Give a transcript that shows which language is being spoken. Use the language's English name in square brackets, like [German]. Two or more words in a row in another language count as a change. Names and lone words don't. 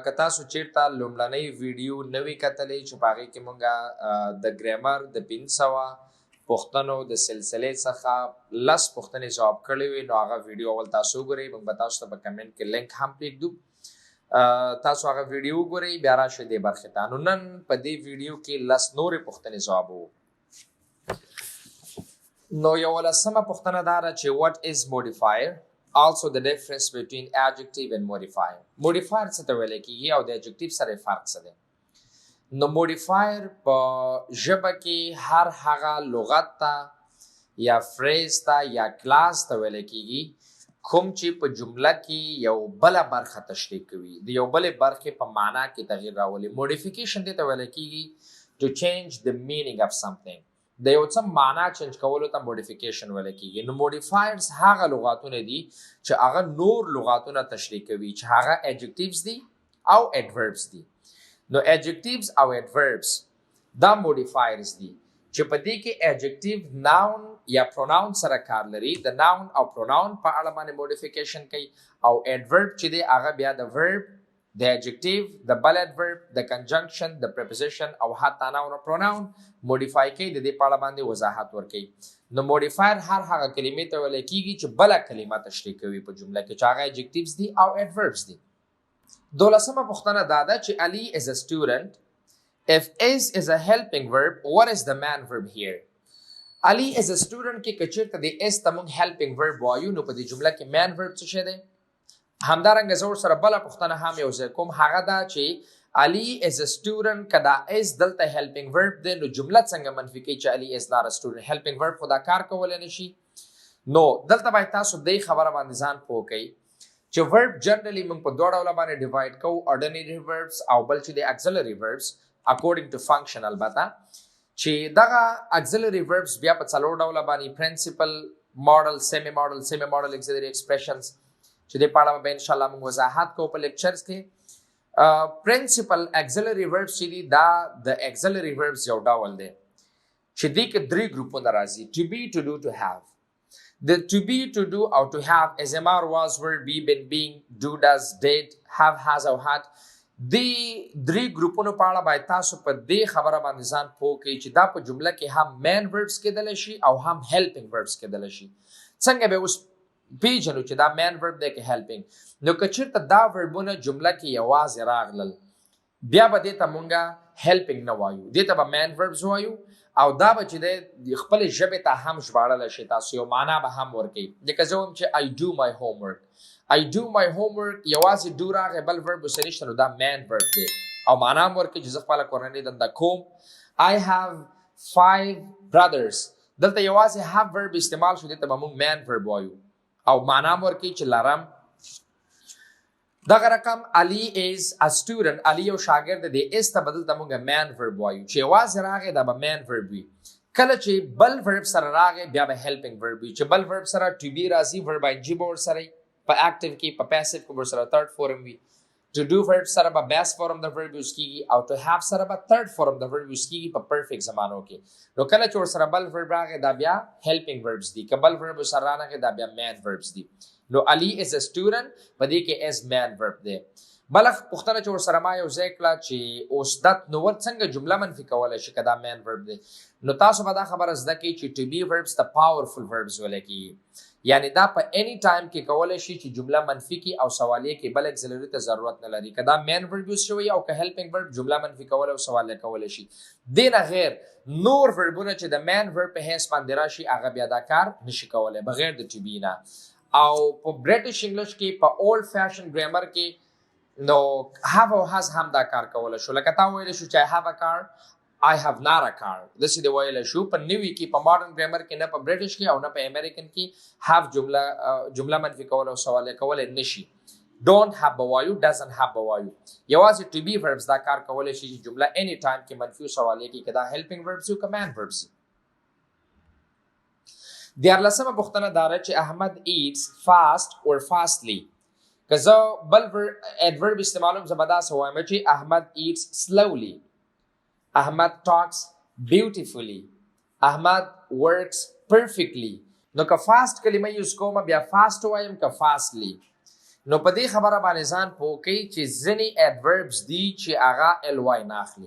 [Pashto] که تاسو چیرته لومړنۍ ویډیو نه وي کتلې چې په هغې کې موږ د ګرامر د 1500 پوښتنو د سلسلې څخه لس پوښتنې ځواب کړې وي، نو هغه ویډیو اول تاسو وګورئ. موږ به تاسو ته په کمنټ کې لینک هم پرېږدو، تاسو هغه ویډیو وګورئ، بیا راشئ دې برخې ته. نو نن په دې ویډیو کې لس نورې پوښتنې ځوابوو. نو یولسمه پوښتنه دا ده چې [English] what is modifier, also the difference between adjective and modifier. [Pashto] modifier څه ته ویل کېږي او د adjective سره فرق څه دی؟ نو modifier په ژبه کې هر هغه لغت ته یا فریز ته یا کلاس ته ویل کېږي کوم چې په جمله کې یو بله برخه تشریح کوي، د یو بلې برخې په معنا کې تغییر راولي. موډیفیکیشن دې ته ویل کېږي [English] to change the meaning of something. [Pashto] د یو څه معنا چینج کولو ته موډیفیکیشن ویل کېږي. نو موډیفایرز هغه لغاتونه دي چې هغه نور لغاتونه تشریح کوي، چې هغه adjectives دي او adverbs دي. نو adjectives او adverbs دا موډیفایرز دي چې په دې کې [English] adjective noun [Pashto] یا pronoun سره کار لري. د noun او pronoun په اړه باندې موډیفیکیشن کوي، او adverb چې دی هغه بیا د verb، د adjective، د بل adverb، د conjunction، د preposition او حتی noun او pronoun موډیفای کوي، د دې په اړه باندې وضاحت ورکوي. نو موډیفایر هر هغه کلمې ته ویل کېږي چې بله کلمه تشریح کوي په جمله کې، چې هغه adjectives دي او adverbs دي. دولسمه پوښتنه دا ده چې [English] Ali is a student. If is a helping verb, what is the main verb here? Ali is a student [Pashto] کې کچیرته د is ته موږ [English] helping verb [Pashto] وایو، نو په دې جمله کې [English] main verb [Pashto] څه شی دی؟ همدارنګه زه ورسره بله پوښتنه هم یو ځای کوم، هغه دا چې [English] Ali is a student [Pashto] که دا is دلته [English] helping verb [Pashto] دی، نو جمله څنګه منفي کوي چې [English] Ali is not a student؟ helping verb [Pashto] خو دا کار کولی نه شي. نو دلته باید تاسو دې خبره باندې ځان پوه کوئ چې [English] verb generally [Pashto] موږ په دوه ډوله باندې ډیوایډ کوو، [English] ordinary verbs [Pashto] او بل چې دی [English] auxiliary verbs according to function. [Pashto] البته چې دغه [English] auxiliary verbs [Pashto] بیا په څلور ډوله باندې [English] principal, model, semi model, auxiliary expressions [Pashto] چې دې په اړه به انشاءالله موږ وضاحت کوو په لیکچرز کې. [English] principal auxiliary verbs [Pashto] چې دي دا د [English] auxiliary verbs [Pashto] یو ډول دی چې دې کې درې ګروپونه راځي: [English] to be, to do, to have. د to be, to do او to have as am, are, was, were, be, been, being, do, does, did, have, has او had. [Pashto] د درې ګروپونو په اړه باید تاسو په دې خبره باندې ځان پوه کړئ چې دا په جمله کې هم [English] main verbs [Pashto] کېدلی شي او هم [English] helping verbs [Pashto] کېدلی شي. څنګه به اوس پیژنو چې دا [English] main verb [Pashto] دی که helping؟ نو که چېرته دا وربونه جمله کې یوازې راغلل، بیا به دې ته مونږ helping نه وایو، دې ته به [English] main verbs [Pashto] وایو، او دا به چې دی خپلې ژبې ته هم ژباړلی شي، تاسو یو معنا به هم ورکوي. لکه زه وایم چې [English] I do my homework. I do my homework [Pashto] یوازې do راغی، بل verb ورسره نشته، نو دا [English] main verb [Pashto] دی او معنا هم ورکوي چې زه خپله کورنۍ دنده کوم. [English] I have 5 brothers. [Pashto] دلته یوازې [English] have verb [Pashto] استعمال شو، دې ته به موږ [English] main verb [Pashto] وایو او معنا هم ورکوي چې لرم. [English] دغه رقم Ali is a student. [Pashto] Ali یو شاګرد دی، is ته بدل ته موږ [English] main verb [Pashto] وایو. چې یوازې راغی دا به [English] main verb [Pashto] وي. کله چې بل verb سره راغی بیا به [English] helping verb [Pashto] وي. چې بل verb سره [English] to be [Pashto] راځي، [English] verb ing [Pashto] به ورسره په active کې، په passive کې ورسره [English] third form [Pashto] وي. [English] to do verb [Pashto] سره به [English] best form [Pashto] د verb یوز کېږي، او [English] to have [Pashto] سره به [English] third form [Pashto] د verb یوز کېږي په perfect زمانو کې. نو کله چې ورسره بل verb راغی دا بیا [English] helping verbs [Pashto] دي، که بل verb ورسره رانغی دا بیا [English] main verbs [Pashto] دي. [English] نو Ali is a student [Pashto] په دې کې [English] is main verb دی. [Pashto] بله پوښتنه چې ورسره ما یو ځای کړه چې اوس دا نو څنګه جمله منفي کولی شي که دا [English] main verb [Pashto] دی؟ نو تاسو به دا خبره زده کړئ چې [English] to be verbs [Pashto] د [English] powerful verbs [Pashto] ویلی کېږي، یعنی دا په [English] any time [Pashto] کې کولی شي چې جمله منفي کړي او سوالیه کې بل auxiliary ته ضرورت نه لري. که دا [English] main verb [Pashto] یوز شوی او که [English] helping verb [Pashto] جمله منفي کولی او سوالیه کولی شي. دې نه غیر نور verbونه چې د [English] main verb [Pashto] په حیث باندې راشي هغه بیا دا کار نشي کولی بغیر د [English] to be [Pashto] نه. او په [English] British English [Pashto] کې په [English] old fashion [Pashto] ګرامر کې نو have او has هم دا کار کولی شو. لکه تا ویلی شو چې [English] I have a car, I have not a car. [Pashto] داسې دې ویلی شو. په نوي کې په [English] modern grammar [Pashto] کې نه په برټش کې او نه په امریکن کې have جمله منفي کولی او سوالیه کولی نشي. [English] don't have [Pashto] به وایو، [English] doesn't have [Pashto] به وایو. یوازې [English] to be verbs [Pashto] دا کار کولی شي چې جمله [English] any time [Pashto] کې منفي او سوالیه کې که دا [English] helping verbs [Pashto] وي که [English] main verbs [Pashto] وي. دیارلسمه پوښتنه دا ده چې [English] Ahmad eats fast or fastly. [Pashto] که زه بل adverb استعمالوم زه به داسې وایم چې [English] Ahmad eats slowly. Ahmad talks beautifully. Ahmad works perfectly. [Pashto] نو که fast کلمه یوز کوم بیا fast وایم که fastly. نو په دې خبره باندې ځان پوه کوي چې ځینې adverbs دي چې هغه ly نه اخلي.